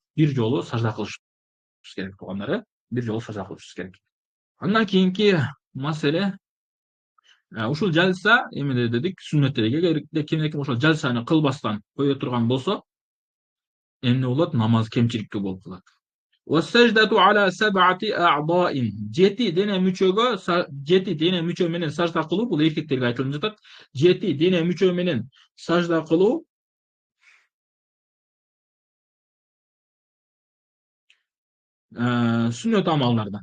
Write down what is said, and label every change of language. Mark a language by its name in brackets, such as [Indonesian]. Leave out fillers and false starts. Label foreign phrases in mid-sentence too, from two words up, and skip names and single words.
[Kyrgyz] Бир жолу сажда кылышыбыз керек туугандар, бир жолу сажда кылышыбыз керек. Андан кийинки маселе ушул жалса эмне дедик? Сүннөт дедик. Эгер кимде ким ошол жалсаны кылбастан кое турган болсо, эмне болот? Намаз кемчиликтүү болуп калат. [Arabic] والسجدة على سبعة أعضاء. [Kyrgyz] 7 дене мүчө менен сажда кылуу, бул эркектерге айтылып жатат. 7 дене мүчө менен сажда кылуу сүннөт амалдардан.